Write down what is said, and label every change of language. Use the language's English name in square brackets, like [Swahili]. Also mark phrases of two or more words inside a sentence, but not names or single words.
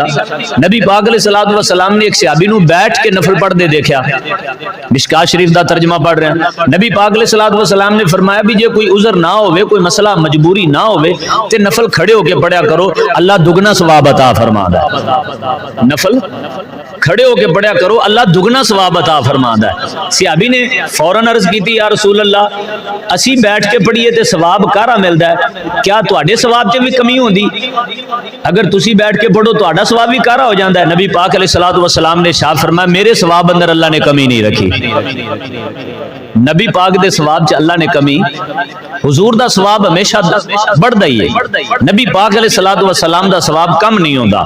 [Punjabi] نبی پاک [Arabic] علیہ الصلوۃ والسلام [Punjabi] نے ایک صحابی نو بیٹھ کے نفل پڑھ دے دیکھا، مشکات شریف دا ترجمہ پڑھ رہے ہیں، نبی پاک [Arabic] علیہ الصلوۃ والسلام [Punjabi] نے فرمایا بھی جے کوئی عذر نہ ہوئے، کوئی مسئلہ مجبوری نہ ہوئے تے نفل کھڑے ہو کے پڑھیا کرو، اللہ دگنا ثواب عطا فرماندا ہے۔ نفل کھڑے ہو کے پڑھیا کرو، اللہ دگنا ثواب عطا فرماندا ہے۔ صحابی نے فوراً عرض کی تھی [Arabic] یا رسول اللہ [Punjabi] اسی بیٹھ کے پڑھیے تے ثواب کارا ملدا ہے، کیا تواڈے ثواب چ بھی کمی ہوندی؟ اگر تسی بیٹھ کے پڑھو تہاڈا ثواب بھی کارا ہو جاندا ہے۔ نبی پاک [Arabic] علیہ الصلوۃ والسلام [Punjabi] نے ارشاد فرمایا میرے ثواب اندر اللہ نے کمی نہیں رکھی، نبی پاک دے ثواب چ اللہ نے کمی، حضور دا ثواب ہمیشہ بڑھدا ہی ہے، نبی پاک [Arabic] علیہ الصلوۃ والسلام [Punjabi] دا ثواب کم نہیں ہوندا۔